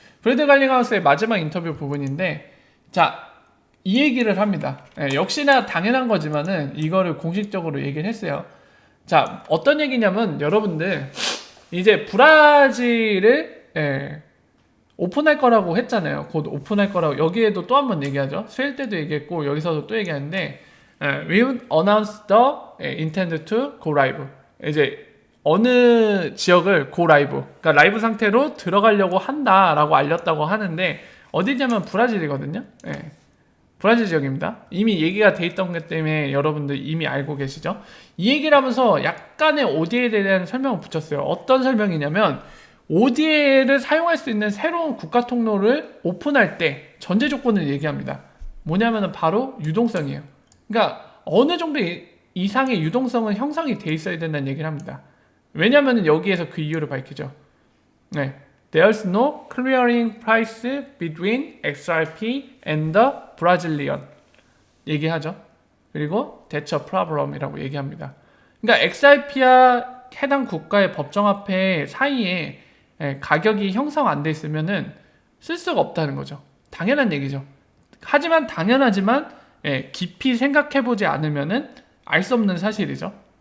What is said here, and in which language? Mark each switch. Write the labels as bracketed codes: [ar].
[ko] 브래드 갈링하우스의 마지막 인터뷰 부분인데, 자, 이 얘기를 합니다. 역시나 당연한 거지만은 이거를 공식적으로 얘기를 했어요. 자, 어떤 얘기냐면 여러분들 이제 브라질을 오픈할 거라고 했잖아요. 곧 오픈할 거라고. 여기에도 또 한 번 얘기하죠. 수요일 때도 얘기했고 여기서도 또 얘기하는데, [en] we would announce the intend to go live. [ko] 이제 어느 지역을 go live, 그러니까 라이브 상태로 들어가려고 한다라고 알렸다고 하는데 어디냐면 브라질이거든요. 브라질 지역입니다. 이미 얘기가 돼 있던 것 때문에 여러분들 이미 알고 계시죠? 이 얘기를 하면서 약간의 ODL에 대한 설명을 붙였어요. 어떤 설명이냐면 ODL을 사용할 수 있는 새로운 국가 통로를 오픈할 때 전제 조건을 얘기합니다. 뭐냐면 바로 유동성이에요. 그러니까 어느 정도 이상의 유동성은 형성이 돼 있어야 된다는 얘기를 합니다. 왜냐하면 여기에서 그 이유를 밝히죠. [en] There's no clearing price between XRP and the Brazilian [ko] 얘기하죠. 그리고 [en] That's a problem [ko] 이라고 얘기합니다. 그러니까 XRP와 해당 국가의 법정화폐 사이에 가격이 형성 안 돼 있으면은 쓸 수가 없다는 거죠. 당연한 얘기죠. 하지만 당연하지만 깊이 생각해보지 않으면은 알 수 없는 사실이죠.